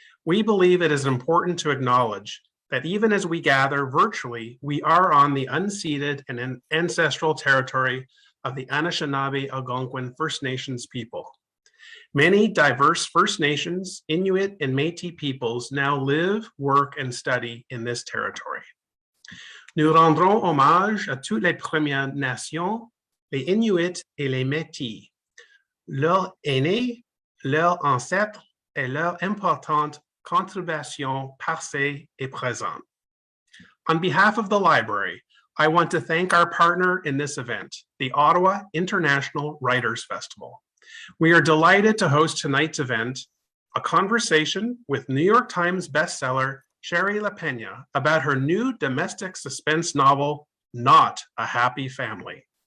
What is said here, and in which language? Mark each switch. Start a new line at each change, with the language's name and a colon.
English: We believe it is important to acknowledge that even as we gather virtually, we are on the unceded and ancestral territory of the Anishinaabe Algonquin First Nations people. Many diverse First Nations, Inuit, and Métis peoples now live, work, and study in this territory.
French: Nous rendrons hommage à toutes les Premières Nations, les Inuits et les Métis, leurs aînés, leurs ancêtres et leurs importantes contributions passées et présentes.
English: On behalf of the library, I want to thank our partner in this event, the Ottawa International Writers Festival. We are delighted to host tonight's event, a conversation with New York Times bestseller Shari Lapena about her new domestic suspense novel, Not a Happy Family.